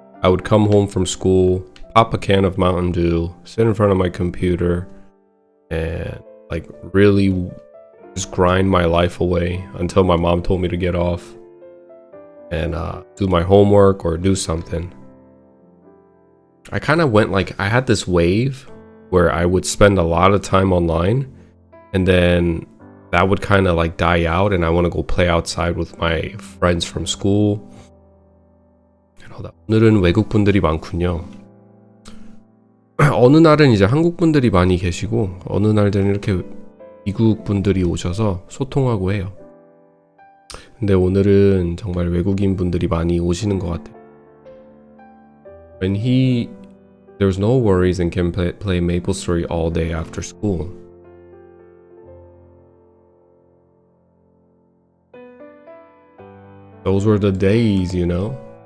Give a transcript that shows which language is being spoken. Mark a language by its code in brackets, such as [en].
[en] I would come home from school, pop a can of Mountain Dew, sit in front of my computer, and like really just grind my life away until my mom told me to get off and do my homework or do something. I kind of went like, I had this wave where I would spend a lot of time online and then that would kind of like die out and I want to go play outside with my friends from school. [ko] 오늘은 외국 분들이 많군요. 어느 날은 이제 한국 분들이 많이 계시고 어느 날들은 이렇게 미국 분들이 오셔서 소통하고 해요. 근데 오늘은 정말 외국인 분들이 많이 오시는 것 같아요. [en] When there's no worries and can play Maplestory all day after school. Those were the days, you know?